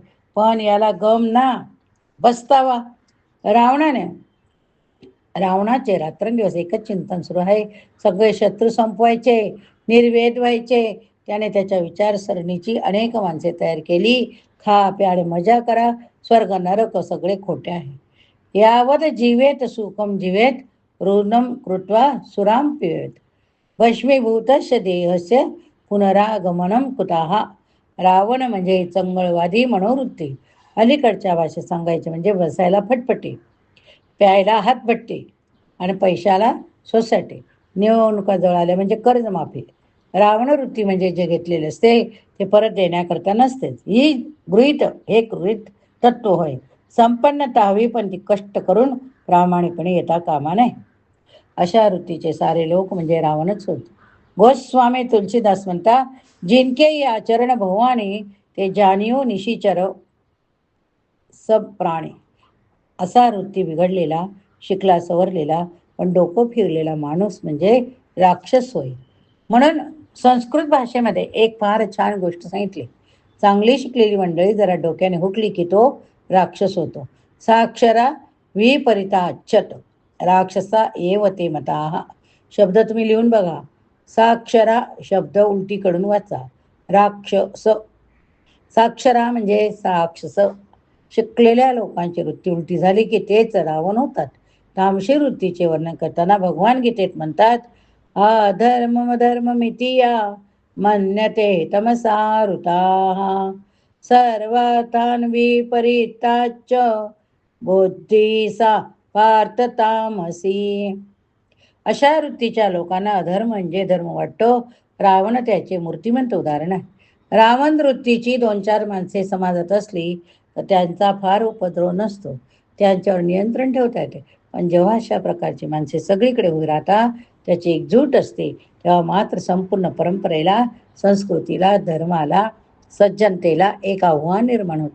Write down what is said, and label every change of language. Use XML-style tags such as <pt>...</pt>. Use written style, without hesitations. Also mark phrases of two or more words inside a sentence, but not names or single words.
<mr>पण याला गम ना बसतावा. रावणाचे रात्रंदिवस एकच चिंतन सुरू आहे, सगळे शत्रू संपवायचे, निर्वेद व्हायचे. त्याने त्याच्या विचारसरणीची अनेक माणसे तयार केली. खा प्या आणि मजा करा, स्वर्ग नरक सगळे खोटे आहे.</mr> <sa>यावत जीवेत सुखम जीवेत, ऋणम कृत्वा सुराम पिवेत, भस्मीभूतस्य देहस्य पुनरागमनम कुताहा.</sa> <mr>रावण म्हणजे चंगळवादी मनोवृत्ती. अलीकडच्या भाषेत सांगायचे म्हणजे बसायला फटफटी, प्यायला हातभट्टी आणि पैशाला सोसायटी. निवडणुका जवळ म्हणजे कर्जमाफी. रावणवृत्ती म्हणजे जे घेतलेले असते ते परत देण्याकरता नसतेच. ही हे गृहीत तत्व होय. संपन्नता हवी, पण ती कष्ट करून प्रामाणिकपणे येता कामा नये. अशा वृत्तीचे सारे लोक म्हणजे रावणच होत. गोस्वामी तुलसीदास म्हणता,</mr> <awa>जिनके ये आचरण भवानी, ते जानियो निशिचर सब प्राणी.</awa> <mr>असा वृत्ती बिघडलेला, शिकला सवरलेला पण डोकं फिरलेला माणूस म्हणजे राक्षस होय. म्हणून संस्कृत भाषेमध्ये एक फार छान गोष्ट सांगितली. चांगली शिकलेली मंडळी जरा डोक्याने हुकली की तो राक्षस होतो.</mr> <sa>साक्षरा विपरीताच्यत राक्षसा एव ते मताः.</sa> <mr>शब्द तुम्ही लिहून बघा. साक्षरा शब्द उलटीकडून वाचा. राक्षस, साक्षरा म्हणजे राक्षस. शिकलेल्या लोकांची वृत्ती उलटी झाली की तेच रावण होतात. तामशी वृत्तीचे वर्णन करताना भगवान गीतेत म्हणतात,</mr> <sa>अधर्म धर्म मितीया मन्यते तमसारुताः सर्वातान विपरीताच बुद्धी सा पार्थ तामसी.</sa> <mr>अशा वृत्तीच्या लोकांना अधर्म म्हणजे धर्म वाटतो. रावण त्याचे मूर्तिमंत उदाहरण आहे. रावण वृत्तीची 2-4 माणसे समाजात असली तर त्यांचा फार उपद्रव नसतो, त्यांच्यावर नियंत्रण ठेवता येते. पण जेव्हा अशा प्रकारची माणसे सगळीकडे उभी राहतात, त्याची एकजूट असते, तेव्हा मात्र संपूर्ण परंपरेला, संस्कृतीला, धर्माला, सज्जनतेला एक आव्हान निर्माण होते.</mr>